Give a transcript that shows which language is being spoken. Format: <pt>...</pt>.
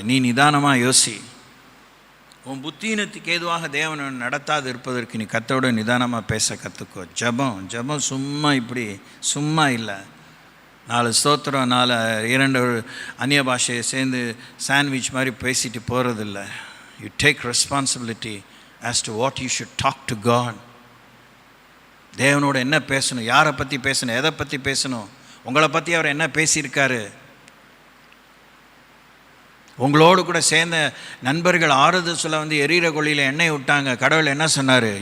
<ta>நீ நிதானமாக யோசி. உன் புத்தியினத்துக்கு ஏதுவாக தேவனை நடத்தாது இருப்பதற்கு நீ கர்த்தரோட நிதானமாக பேச கற்றுக்கோ. ஜெபம் சும்மா இல்லை. 4 ஸ்தோத்திரம் 2 அந்நிய பாஷையை சேர்ந்து சாண்ட்விச் மாதிரி பேசிட்டு போகிறதில்ல.</ta> <en>You take responsibility as to what you should talk to God.</en> <ta>தேவனோட என்ன பேசணும், யாரை பற்றி பேசணும், எதை பற்றி பேசணும், உங்களை பற்றி அவர் என்ன பேசியிருக்காரு. உங்களோடு கூட சேர்ந்த நண்பர்கள் ஆறுதல் சொல்ல வந்து எரியிற கொள்ளியில் எண்ணெய் விட்டாங்க. கடவுள் என்ன சொன்னார்?</ta>